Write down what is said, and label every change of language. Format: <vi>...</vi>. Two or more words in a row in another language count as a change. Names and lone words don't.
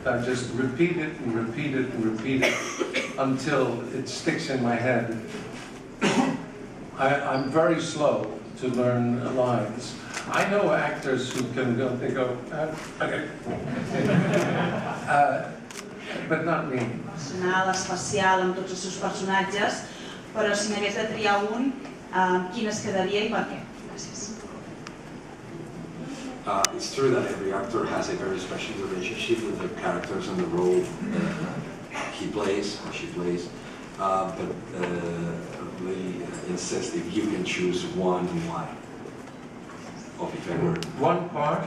<en>I just repeat it and repeat it and repeat it until it sticks in my head. I'm very slow to learn lines. I know actors who can go, they go, okay. But not me.</en> <ca>Personal, especial amb tots els seus personatges, però si n'hagués de triar un, quin es quedaria i per què? Gràcies.</ca> <en>It's true that every actor has a very special relationship with the characters and the role he plays or she plays, but really insist if you can choose one, why? Of if ever. One part?</en>